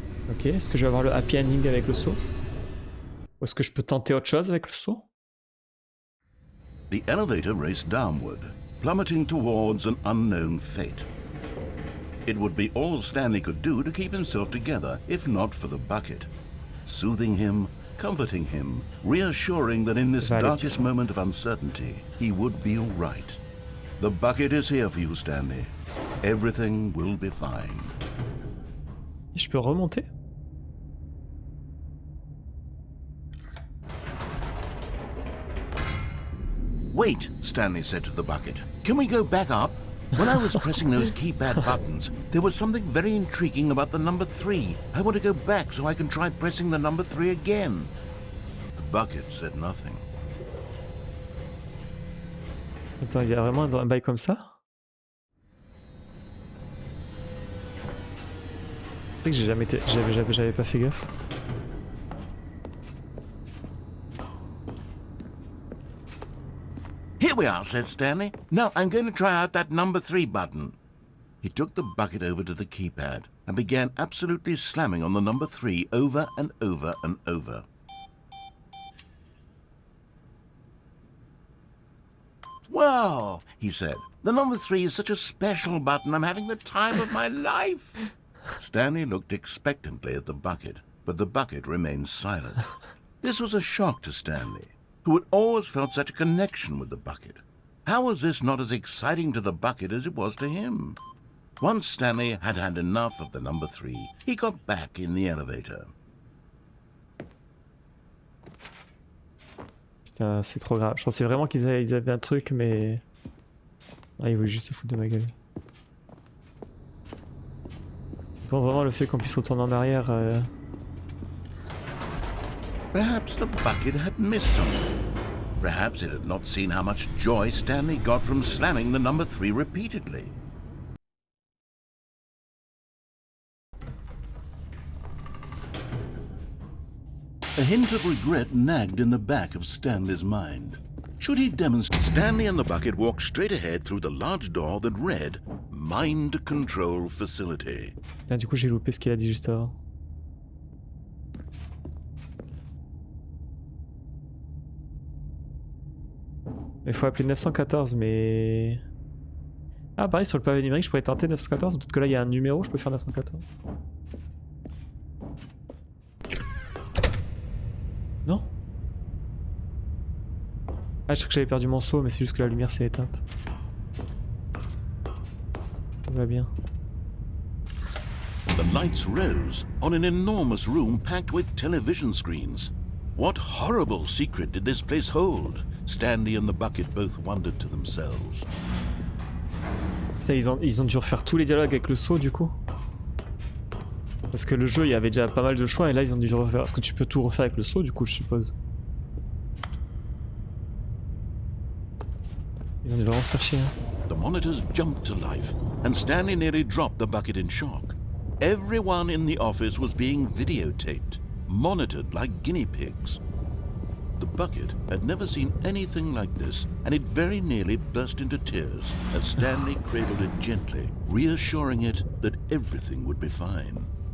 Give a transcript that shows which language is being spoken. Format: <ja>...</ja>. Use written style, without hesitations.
<fr>Ok, est-ce que je vais avoir le happy ending avec le saut? Ou est-ce que je peux tenter autre chose avec le saut?</fr> <en>The elevator raced downward, plummeting towards an unknown fate. It would be all Stanley could do to keep himself together, if not for the bucket. Soothing him, comforting him, reassuring that in this darkest moment of uncertainty, he would be all right. The bucket is here for you, Stanley. Everything will be fine.</en> <fr>Je peux remonter?</fr> <en>Wait, Stanley said to the bucket. Can we go back up? When I was pressing those keypad buttons, there was something very intriguing about the number 3. I want to go back so I can try pressing the number 3 again. The bucket said nothing.</en> <fr>Attends, il y a vraiment un bail comme ça? C'est vrai que j'ai jamais été... j'avais pas fait gaffe.</fr> <en>Here we are, said Stanley. Now I'm going to try out that number 3 button. He took the bucket over to the keypad and began absolutely slamming on the number 3 over and over and over. Wow, he said. The number 3 is such a special button. I'm having the time of my life. Stanley looked expectantly at the bucket, but the bucket remained silent. This was a shock to Stanley, who had always felt such a connection with the bucket. How was this not as exciting to the bucket as it was to him? Once Stanley had had enough of the number 3, he got back in the elevator.</en> <fr>Putain, c'est trop grave. Je pensais vraiment qu'ils avaient un truc, mais... Ah, ils voulaient juste se foutre de ma gueule. Je pense vraiment le fait qu'on puisse retourner en arrière...</fr> <en>Perhaps the bucket had missed something. Perhaps it had not seen how much joy Stanley got from slamming the number 3 repeatedly. A hint of regret nagged in the back of Stanley's mind. Should he demonstrate? Stanley and the bucket walked straight ahead through the large door that read, mind control facility.</en> <fr>Ah, du coup, j'ai loupé ce qu'il a dit juste avant. Il faut appeler 914, mais... Ah, pareil, sur le pavé numérique, je pourrais tenter 914. Peut-être que là, il y a un numéro, je peux faire 914. Non? Ah, je crois que j'avais perdu mon seau, mais c'est juste que la lumière s'est éteinte. Ça va bien.</fr> <en>The lights rose on an enormous room packed with television screens. What horrible secret did this place hold? Stanley and the bucket both wondered to themselves.</en> <fr>Putain, ils ont dû refaire tous les dialogues avec le seau du coup. Parce que le jeu, il y avait déjà pas mal de choix et là ils ont dû refaire. Parce que tu peux tout refaire avec le seau du coup, je suppose. Ils ont dû vraiment se faire chier. Hein.</fr> <en>The monitors jumped to life and Stanley nearly dropped the bucket in shock. Everyone in the office was being videotaped, monitored like guinea pigs. The bucket had never seen anything like this, and it very nearly burst into tears as Stanley cradled it gently, reassuring it that everything would be fine.</en>